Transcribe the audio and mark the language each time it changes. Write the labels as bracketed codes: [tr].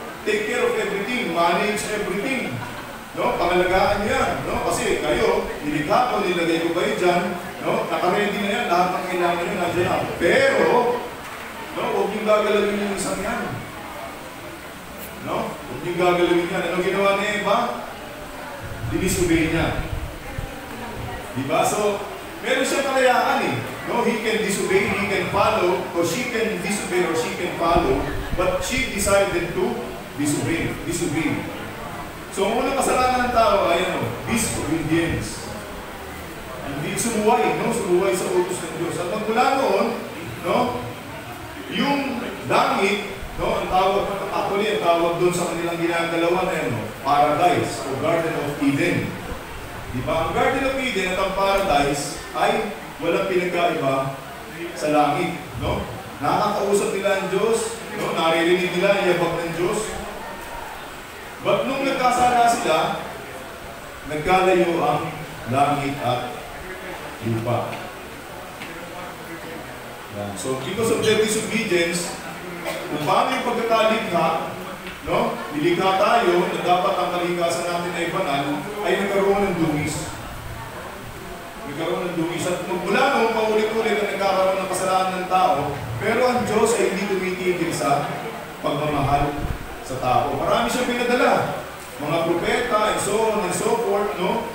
[en] Take care of everything, manage everything. [tl] No? Pangalagaan yan, no? Kasi kayo, nilikha ko, nilagay ko kayo dyan, no? Nakaready na yan, lahat ng kailangan nyo nandiyan na. Pero, no, huwag niyong gagalawin yung isang yan. No? Huwag niyong gagalawin yan. Ano ginawa ni Eva? Dinisobey niya. Diba? So, meron siyang kalayaan eh. No? [en] He can disobey, he can follow, or she can disobey, or she can follow, but she decided to disobey. [tl] So, ang unang kasalanan ng tao ay ano? Disobedience. Hindi sumuway, no? Sumuway sa utos ng Diyos. At magmula noon, no? Yung langit, no? Ang tawag doon sa kanilang ginagalawan ay ano? Paradise o Garden of Eden. Diba? Ang Garden of Eden at ang Paradise ay walang pinagkaiba sa langit, no? Nakakausap nila ang Diyos, no? Naririnig nila ang yabag ng Diyos. But nung nagkasala sila, nagkalayo ang langit at lupa. Yan. So, because of their disobedience, kung paano yung pagkakalikha, no? Nilikha tayo na dapat ang kalikasan natin ay banal, ay nagkaroon ng dungis. Nagkaroon ng dungis. At magmula noong paulit-ulit na nagkakaroon ng kasalanan ng tao, pero ang Diyos ay hindi tumitigil sa pagmamahal sa tao. Marami siyang pinadala. Mga propeta and so on and so forth, no?